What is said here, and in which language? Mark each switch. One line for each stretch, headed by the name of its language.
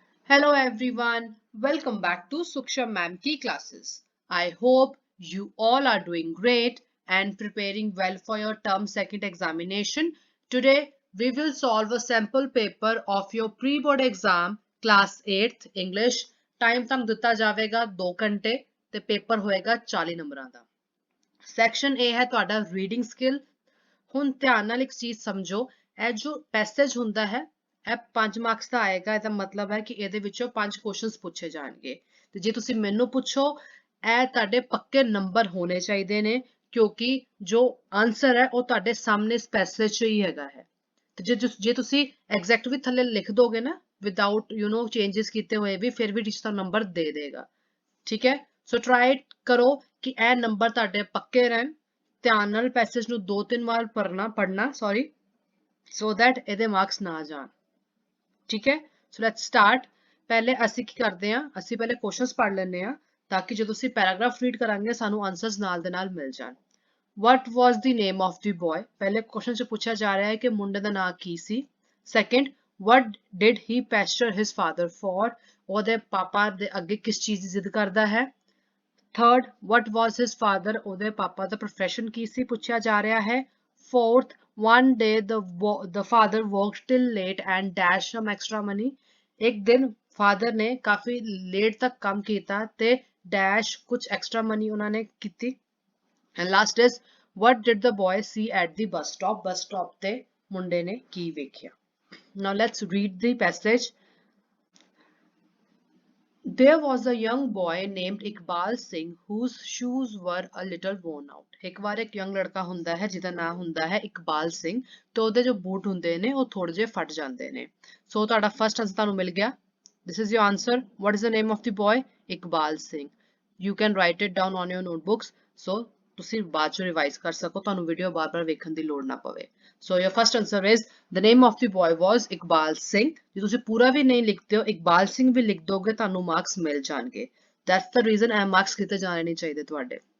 English: Hello everyone, welcome back to Suksha Ma'am Ki classes. I hope you all are doing great and preparing well for your term second examination. Today we will solve a sample paper of your pre-board exam class 8th English.
Punjabi: Time ਤੁਹਾਨੂੰ ਦਿੱਤਾ ਜਾਵੇਗਾ 2 ਘੰਟੇ ਤੇ paper ਹੋਏਗਾ 40 ਨੰਬਰਾਂ ਦਾ। Section A ਹੈ ਤੁਹਾਡਾ reading skill. ਹੁਣ ਧਿਆਨ ਨਾਲ ਇੱਕ ਚੀਜ਼ ਸਮਝੋ, ਇਹ ਜੋ ਪੈਸੇਜ ਹੁੰਦਾ ਹੈ ਇਹ 5 ਮਾਰਕਸ ਦਾ ਆਏਗਾ। ਇਹਦਾ ਮਤਲਬ ਹੈ ਕਿ ਇਹਦੇ ਵਿੱਚੋਂ 5 ਕੁਐਸਚਨਸ ਪੁੱਛੇ ਜਾਣਗੇ ਤੇ ਜੇ ਤੁਸੀਂ ਮੈਨੂੰ ਪੁੱਛੋ ਇਹ ਤੁਹਾਡੇ ਪੱਕੇ ਨੰਬਰ ਹੋਣੇ ਚਾਹੀਦੇ ਨੇ ਕਿਉਂਕਿ ਜੋ ਆਨਸਰ ਹੈ ਉਹ ਤੁਹਾਡੇ ਸਾਹਮਣੇ ਇਸ ਪੈਸੇਜ 'ਚ ਹੀ ਹੈਗਾ ਹੈ। ਤੇ ਜੇ ਤੁਸੀਂ ਐਗਜ਼ੈਕਟ ਵੀ ਥੱਲੇ ਲਿਖ ਦੋਗੇ ਨਾ ਵਿਦਆਊਟ ਚੇਂजेस ਕੀਤੇ ਹੋਏ ਵੀ ਫਿਰ ਵੀ ਟੀਚਰ ਤੁਹਾਨੂੰ ਨੰਬਰ ਦੇ ਦੇਗਾ। ਠੀਕ ਹੈ, ਸੋ ਟਰਾਈ ਕਰੋ ਕਿ ਇਹ ਨੰਬਰ ਤੁਹਾਡੇ ਪੱਕੇ ਰਹਿਣ। ਧਿਆਨ ਨਾਲ ਪੈਸੇਜ ਨੂੰ 2-3 ਵਾਰ ਪੜਨਾ ਸੋ ਦੈਟ ਇਹਦੇ ਮਾਰਕਸ ਨਾ ਜਾਣ। ਠੀਕ ਹੈ, ਸੋ ਲੈਟਸ ਸਟਾਰਟ। ਪਹਿਲੇ ਅਸੀਂ ਕੀ ਕਰਦੇ ਹਾਂ, ਅਸੀਂ ਪਹਿਲੇ ਕੁਐਸਚਨਸ ਪੜ੍ਹ ਲੈਂਦੇ ਹਾਂ ਤਾਂ ਕਿ ਜਦੋਂ ਅਸੀਂ ਪੈਰਾਗ੍ਰਾਫ ਰੀਡ ਕਰਾਂਗੇ ਸਾਨੂੰ ਆਨਸਰਸ ਨਾਲ ਦੇ ਨਾਲ ਮਿਲ ਜਾਣ।
English: What was the name of the boy?
Punjabi: ਪਹਿਲੇ ਕੁਐਸਚਨ 'ਚ ਪੁੱਛਿਆ ਜਾ ਰਿਹਾ ਹੈ ਕਿ ਮੁੰਡੇ ਦਾ ਨਾਂ ਕੀ ਸੀ।
English: Second, what did he pester his father for?
Punjabi: ਉਹਦੇ ਪਾਪਾ ਦੇ ਅੱਗੇ ਕਿਸ ਚੀਜ਼ ਦੀ ਜ਼ਿੱਦ ਕਰਦਾ ਹੈ। Third,
English: what was his father?
Punjabi: ਉਹਦੇ ਪਾਪਾ ਦਾ profession ਕੀ ਸੀ ਪੁੱਛਿਆ ਜਾ ਰਿਹਾ ਹੈ।
English: Fourth, one day the father worked till late and dashed some extra money.
Punjabi: ਇੱਕ ਦਿਨ father ਨੇ ਕਾਫੀ ਲੇਟ ਤੱਕ ਕੰਮ ਕੀਤਾ ਤੇ dash ਕੁਝ extra money ਉਹਨਾਂ ਨੇ ਕੀਤੀ।
English: And last is, what did the boy see at the bus stop?
Punjabi: Bus stop ਤੇ ਮੁੰਡੇ ਨੇ ਕੀ ਵੇਖਿਆ।
English: Now let's read the passage. There was a young boy named Iqbal Singh whose shoes were a little worn out.
Punjabi: ਇੱਕ ਵਾਰ ਇੱਕ young ਲੜਕਾ ਹੁੰਦਾ ਹੈ ਜਿਹਦਾ ਨਾਮ ਹੁੰਦਾ ਹੈ ਇਕਬਾਲ ਸਿੰਘ ਤੇ ਉਹਦੇ ਜੋ ਬੂਟ ਹੁੰਦੇ ਨੇ ਉਹ ਥੋੜੇ ਜਿਹੇ ਫਟ ਜਾਂਦੇ ਨੇ। ਸੋ ਤੁਹਾਡਾ ਫਰਸਟ ਆਨਸਰ ਤੁਹਾਨੂੰ ਮਿਲ ਗਿਆ।
English: This is your answer. What is the name of the boy? Iqbal Singh. You can write it down on your notebooks.
Punjabi: So ਤੁਸੀਂ ਬਾਅਦ ਚ ਰਿਵਾਈਜ਼ ਕਰ ਸਕੋ, ਤੁਹਾਨੂੰ ਵੀਡੀਓ ਬਾਰ-ਬਾਰ ਵੇਖਣ ਦੀ ਲੋੜ ਨਾ ਪਵੇ।
English: So your first answer is the name of the boy was Iqbal Singh.
Punjabi: ਜੇ ਤੁਸੀਂ ਪੂਰਾ ਵੀ ਨਹੀਂ ਲਿਖਦੇ ਹੋ ਇਕਬਾਲ ਸਿੰਘ ਵੀ ਲਿਖ ਦੋਗੇ ਤੁਹਾਨੂੰ ਮਾਰਕਸ ਮਿਲ ਜਾਣਗੇ।
English: That's the reason
Punjabi: ਇਹ ਮਾਰਕਸ ਕਿਤੇ ਜਾਣੇ ਨਹੀਂ ਚਾਹੀਦੇ ਤੁਹਾਡੇ।